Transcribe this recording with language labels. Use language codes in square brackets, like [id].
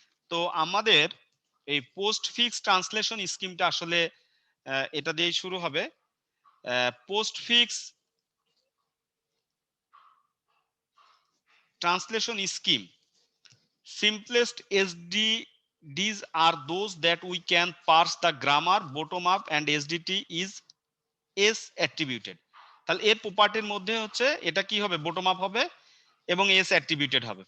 [bn] তো আমাদের এই পোস্ট ফিক্স ট্রান্সলেশন স্কিমটা আসলে এটা দিয়েই শুরু হবে। [en] Postfix translation scheme, simplest SDDs are those that we can parse the grammar bottom up and SDT is S attributed। [bn] তাহলে এর প্রপার্টির মধ্যে হচ্ছে এটা কি হবে, বটম আপ হবে এবং S attributed হবে।